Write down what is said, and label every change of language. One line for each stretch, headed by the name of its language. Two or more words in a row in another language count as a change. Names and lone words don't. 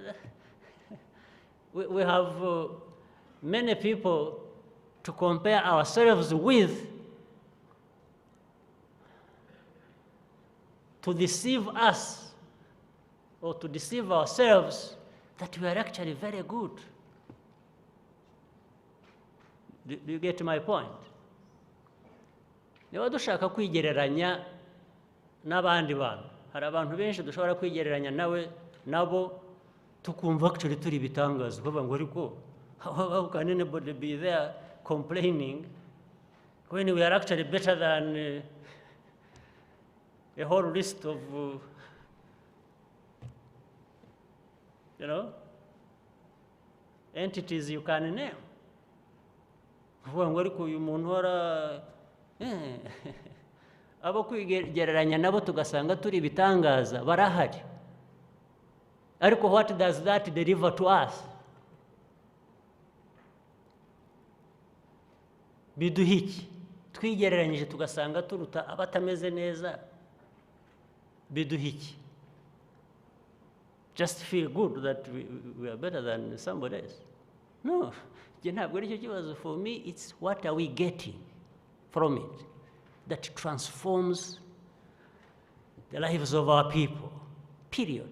English: We have many people to compare ourselves with, to deceive us or to deceive ourselves that we are actually very good. Do you get my point?
Kinyarwanda: Niba dushaka kwigereranya n'abandi bantu, hari abantu benshi dushobora kwigereranya nabo tukumva actually turi bitangaza, kuvuga ngo ariko
English: how can anybody be there complaining when we are actually better than a whole list of entities you can name.
Kinyarwanda: Kuvuga ngo ariko uyu muntu hora abo kwigereranya nabo tugasanga turi bitangaza barahari.
English: Ariko what does that deliver to us?
Kinyarwanda: Biduha iki? Twigereranyije tugasanga turuta abatameze neza, biduha iki?
English: Just feel good that we are better than somebody else. No. For me, it's what are we getting from it that transforms the lives of our people, period.